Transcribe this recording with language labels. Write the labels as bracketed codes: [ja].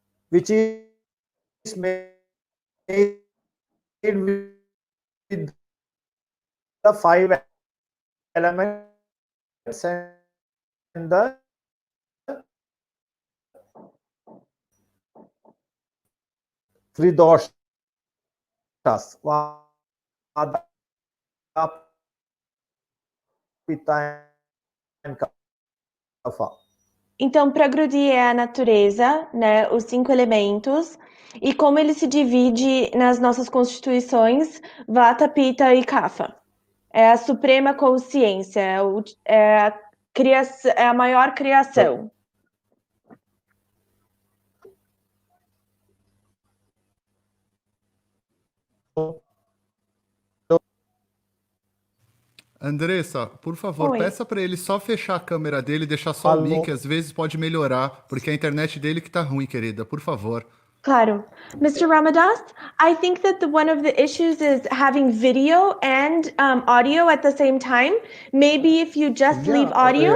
[en] which is made with the five elements and the three doshas, Vata, Pitta and Kapha. [pt] Então, Prakriti é a natureza, né, os 5 elementos, e como ele se divide nas nossas constituições, Vata, Pitta e Kapha. É a suprema consciência, é a maior criação. Andressa, por favor, Oi. peça para ele só fechar a câmera dele e deixar só o mic, às vezes pode melhorar, porque a internet dele que tá ruim, querida, por favor. Claro. Mr. [en] Ramdas, I think that one of the issues is having video and audio at the same time. Maybe if you just leave audio.